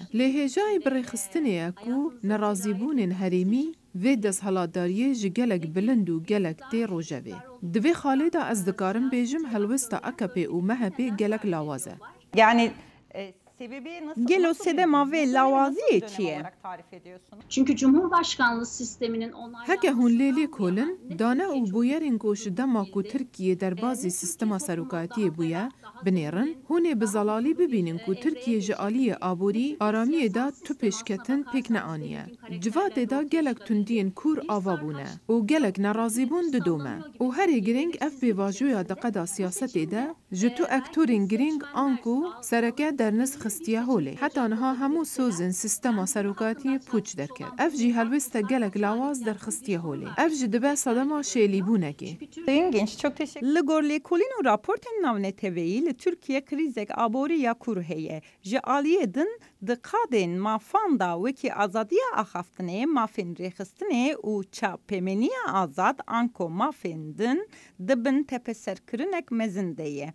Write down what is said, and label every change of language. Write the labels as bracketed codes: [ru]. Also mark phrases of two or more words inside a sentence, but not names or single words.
[ku] Lê hêjayê birêxistinê ye ku nerazîbûnên herêmî vê desthilatdariyê ji gelek bilind û gelek tê rojevê. Di vê xalê de ez dikarim bêjim helwesta AKP û MHP gelek lawaz e. Yani Gelo sedema vê lawaziyê çi ye? [tr] Çünkü Cumhurbaşkanlığı sisteminin onay [ku] Heke hûn lê lê kolin, dane û bûyerên ku ji dema ku Tirkiye derbasî sistema serokatiyê bûye, binêrin, hûn ê bi zelalî bibînin ku Tirkiye ji aliyê aborî aramiyê da tu pêşketin pêk neaniye. Civatê da gelek tundiyên kur ava bûne û gelek nerazîbûn didome. û herê giring ev pêvajoya di qeda siyasetê de ji tu ektorên giring an ku sereke dernis xistiye holê. Heta niha hemû sozên sistema serokatiyê pûç derket. Ev jî helwesta gelek lawaz derxistiye holê. Ev jî dibe sedema şêlîbûnekê. [tr] Sayın Genç çok teşekkür [ku] Li gor lêkolîn û raportên navneteveyî li Tirkiye krîzek aborî ya kur heye. Ji aliyê din di qadên mafan da wekî azadiya axaftinê, mafên rêxistinê û çapemeniya azad anko mafên din dibin tepeserkirinek mezin de ye.